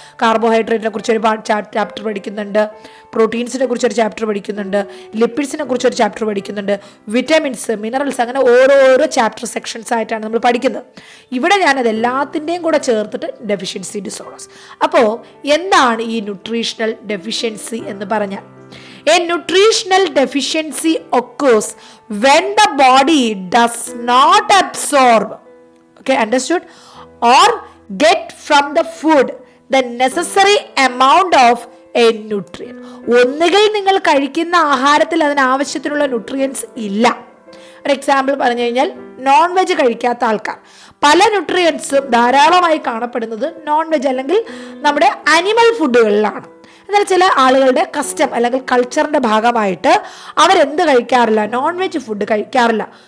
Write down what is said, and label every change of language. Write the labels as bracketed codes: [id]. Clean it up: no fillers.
[ml] കാർബോഹൈഡ്രേറ്റിനെ കുറിച്ചൊരു ചാപ്റ്റർ പഠിക്കുന്നുണ്ട്, പ്രോട്ടീൻസിനെ കുറിച്ചൊരു ചാപ്റ്റർ പഠിക്കുന്നുണ്ട്, ലിപ്പിഡ്സിനെ കുറിച്ചൊരു ചാപ്റ്റർ പഠിക്കുന്നുണ്ട്, വിറ്റാമിൻസ്, മിനറൽസ്, അങ്ങനെ ഓരോരോ ചാപ്റ്റർ സെക്ഷൻസ് ആയിട്ടാണ് നമ്മൾ പഠിക്കുന്നത്. ഇവിടെ ഞാനത് എല്ലാത്തിൻ്റെയും കൂടെ ചേർത്തിട്ട് ഡെഫിഷ്യൻസി ഡിസോർഡേഴ്സ്. അപ്പോൾ എന്താണ് ഈ ന്യൂട്രീഷണൽ ഡെഫിഷ്യൻസി എന്ന് പറഞ്ഞാൽ? [en] A nutritional deficiency occurs when the body does not absorb, okay, understood, or get from the food the necessary amount of a nutrient. [ml] ഒന്നുകിൽ നിങ്ങൾ കഴിക്കുന്ന ആഹാരത്തിൽ അതിനാവശ്യത്തിനുള്ള ന്യൂട്രിയൻസ് ഇല്ല. ഒരു എക്സാമ്പിൾ പറഞ്ഞു കഴിഞ്ഞാൽ നോൺ വെജ് കഴിക്കാത്ത ആൾക്കാർ, പല ന്യൂട്രിയൻസും ധാരാളമായി കാണപ്പെടുന്നത് നോൺ വെജ് അല്ലെങ്കിൽ നമ്മുടെ അനിമൽ ഫുഡുകളിലാണ്. എന്നാൽ ചില ആളുകളുടെ കസ്റ്റം അല്ലെങ്കിൽ കൾച്ചറിന്റെ ഭാഗമായിട്ട് അവരെന്ത് കഴിക്കാറില്ല, നോൺ വെജ് ഫുഡ് കഴിക്കാറില്ല.